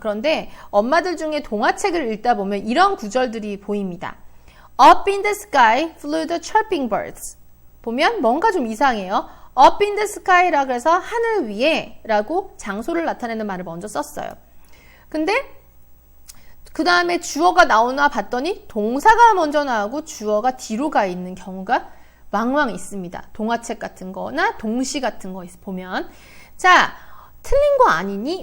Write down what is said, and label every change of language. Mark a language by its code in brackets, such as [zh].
[ko] 그런데 엄마들 중에 동화책을 읽다 보면 이런 구절들이 보입니다. [en] Up in the sky flew the chirping birds. [ko] 보면 뭔가 좀 이상해요. [en] Up in the sky [ko] 라 그래서 하늘 위에 라고 장소를 나타내는 말을 먼저 썼어요. 근데 그 다음에 주어가 나오나 봤더니 동사가 먼저 나오고 주어가 뒤로 가 있는 경우가 왕왕 있습니다. 동화책 같은 거나 동시 같은 거 보면. 자, 틀린 거 아니니?